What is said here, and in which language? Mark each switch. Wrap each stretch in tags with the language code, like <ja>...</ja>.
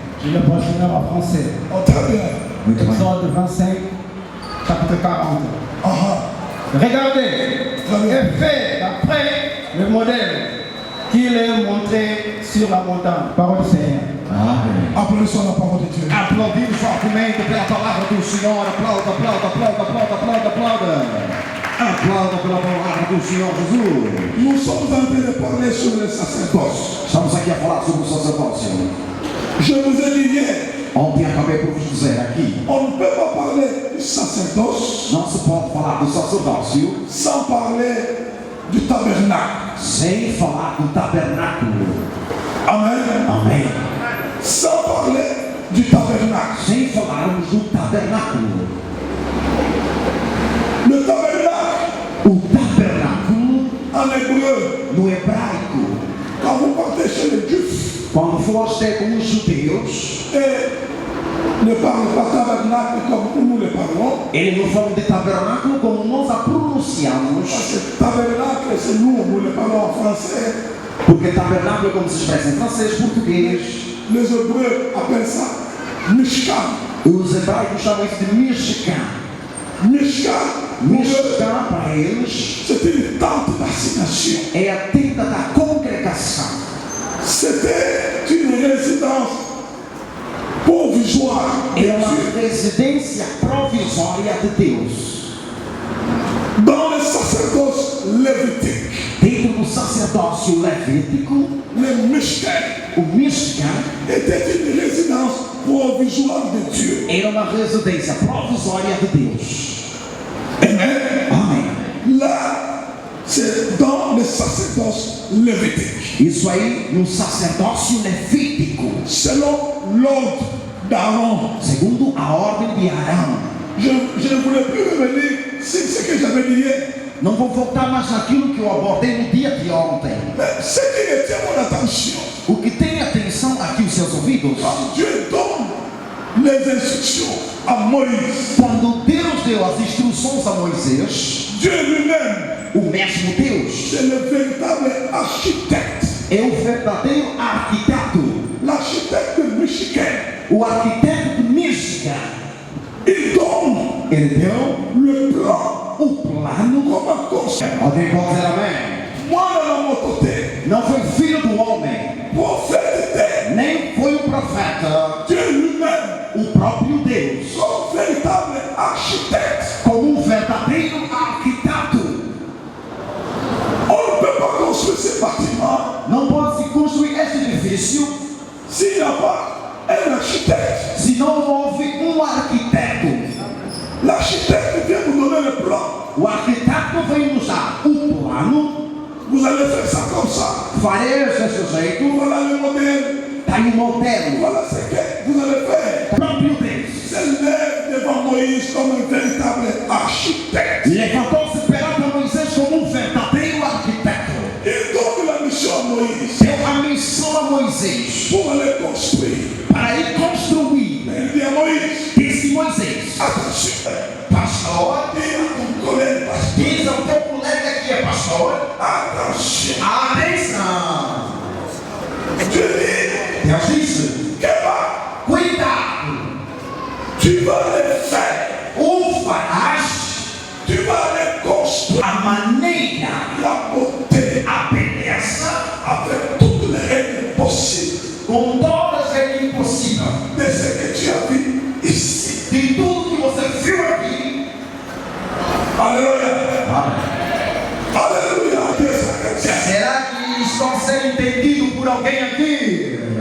<fr>Je le pense même en français. Oh, très bien. Exode 25, chapitre 40. Regardez, et fait d'après le modèle qu'il est montré sur la montagne. Parole du Seigneur. Applaudissons la parole de Dieu.</fr> <pt>Aplaudimos fortemente pela palavra do Senhor. Aplauda, aplauda, aplauda, aplauda, aplauda, aplauda. Aplauda pela palavra do Senhor Jesus.</pt> <fr>Nous sommes en train de parler sur le sacerdoce.</fr> <pt>Estamos aqui a falar sobre o sacerdócio.</pt> <fr>Je vous ai dit hier,</fr> <pt>Ontem acabei por vos dizer aqui,</pt> <fr>on ne peut pas parler du sacerdoce</fr> <pt>não se pode falar do sacerdócio</pt> <fr>sans parler du tabernacle.</fr> <pt>sem falar do tabernáculo. Amen. Amém.</pt> <fr>Sans parler du tabernacle.</fr> <pt>Sem falarmos do tabernáculo.</pt> <fr>Le tabernacle,</fr> <pt>O tabernáculo,</pt> <fr>en hébreu,</fr> <pt>no hebraico,</pt> <fr>quand vous partez chez les Juifs,</fr> <pt>quando foste com os judeus,</pt> <fr>et ne parlent pas tabernacle comme nous le parlons,</fr> <pt>eles não falam de tabernáculo como nós a pronunciamos,</pt> <fr>parce que tabernacle, c'est nous le parlons en français.</fr> <pt>porque tabernáculo é como se expressa em francês, português.</pt> <fr>Les Hébreux appellent ça Mishkan.</fr> <pt>Os hebraicos chamam isso de Mishkan.</pt> <fr>Mishkan,</fr> <pt>Mishkan para eles</pt> <fr>c'est une tente d'assignation.</fr> <pt>é a tenda da congregação.</pt> <fr>C'était une résidence provisoire de</fr> <pt>É uma</pt> <fr>Dieu.</fr> <pt>residência provisória de Deus.</pt> <fr>Dans le sacerdoce lévitique,</fr> <pt>Dentro do sacerdócio levítico,</pt> <fr>le Mishkan</fr> <pt>o Mishkan</pt> <fr>était une résidence provisoire de Dieu.</fr> <pt>era uma residência provisória de Deus. Amen. Amém.</pt> <fr>Là, c'est dans le sacerdoce lévitique.</fr> <pt>Isso aí no sacerdócio levítico,</pt> <fr>Selon l'ordre d'Aaron.</fr> <pt>segundo a ordem de Arão.</pt> <fr>Je ne voulais plus revenir sur ce que j'avais dit hier.</fr> <pt>Não vou voltar mais naquilo que eu abordei no dia de ontem.</pt> <fr>Mais ce qui retient mon attention,</fr> <pt>O que tem atenção aqui os seus ouvidos,</pt> <fr>quand Dieu donne les instructions à Moïse,</fr> <pt>quando Deus deu as instruções a Moisés,</pt> <fr>Dieu lui-même,</fr> <pt>o mesmo Deus</pt> <fr>c'est le véritable architecte.</fr> <pt>é o verdadeiro arquiteto,</pt> <fr>L'architecte de Michigan,</fr> <pt>o arquiteto de Michigan.</pt> <fr>il donne</fr> <pt>Ele deu</pt> <fr>le plan,</fr> <pt>o plano.</pt> <fr>comment construire.</fr> <pt>Alguém pode dizer amém?</pt> <fr>Moi, dans mon côté,</fr> <pt>Não foi filho do homem,</pt> <fr>prophète était</fr> <pt>nem foi o profeta,</pt> <fr>Dieu lui-même,</fr> <pt>o próprio Deus,</pt> <fr>comme véritable architecte.</fr> <pt>como um verdadeiro arquiteto.</pt> <fr>On ne peut pas construire ce bâtiment</fr> <pt>Não pode se construir este edifício</pt> <fr>s'il n'y a pas un architecte.</fr> <pt>se não houve um arquiteto.</pt> <fr>L'architecte vient vous donner le plan.</fr> <pt>O arquiteto vem nos dar o plano.</pt> <fr>Vous allez faire ça comme ça.</fr> <pt>Farei desse jeito.</pt> <fr>Voilà le modèle.</fr> <pt>Está aí o modelo.</pt> <fr>Voilà ce que vous allez faire.</fr> <pt>O próprio Deus</pt> <fr>Se lève devant Moïse comme un véritable architecte.</fr> <pt>levantou-se perante Moisés como um verdadeiro arquiteto.</pt> <fr>Il donne la mission à Moïse</fr> <pt>Deu a missão a Moisés</pt> <fr>pour aller construire.</fr> <pt>para ir construir.</pt> <fr>Il dit à Moïse,</fr> <pt>Disse Moisés:</pt> <fr>attention,</fr> <pt>pastor,</pt> <fr>dis à ton collègue pasteur,</fr> <pt>diz ao teu colega que é pastor,</pt> <fr>attention.</fr> <pt>atenção.</pt> <fr>Dieu dit,</fr> <pt>Deus disse:</pt> <fr>que va,</fr> <pt>cuidado,</pt> <fr>tu vas le faire.</fr> <pt>o farás</pt> <fr>Tu vas le construire.</fr> <pt>a maneira,</pt> <fr>La beauté</fr> <pt>a beleza,</pt> <fr>avec toutes les règles possibles</fr> <pt>com todas as regras possíveis,</pt> <fr>de ce que tu as vu ici.</fr> <pt>de tudo que você viu aqui.</pt> <fr>Alléluia. Alléluia. Dieu s'agrandit.</fr> <pt>Será que isso pode ser entendido por alguém aqui?</pt>